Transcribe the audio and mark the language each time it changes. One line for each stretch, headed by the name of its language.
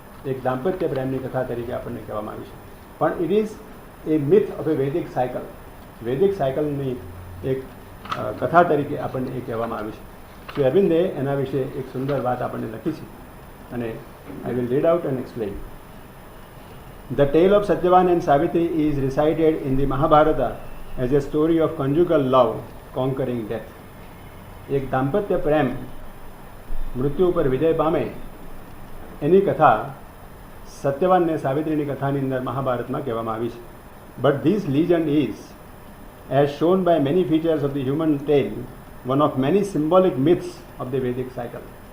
Gujarati: એક દાંપત્ય પ્રેમની કથા તરીકે આપણને કહેવામાં આવી છે. પણ
English: It is a myth of a Vedic cycle.
Gujarati: વૈદિક સાયકલની એક કથા તરીકે આપણને એ કહેવામાં આવી છે. શ્રી અરવિંદે એના વિશે એક સુંદર વાત આપણને લખી છે અને
English: I will read out and explain. The tale of Satyavan and Savitri is recited in the Mahabharata as a story of conjugal love conquering death.
Gujarati: એક દાંપત્ય પ્રેમ મૃત્યુ ઉપર વિજય પામે એની કથા સત્યવાન અને સાવિત્રીની કથાની અંદર મહાભારતમાં કહેવામાં આવી છે.
English: But this legend is, as shown by many features of the human tale, one of many symbolic myths of the Vedic cycle.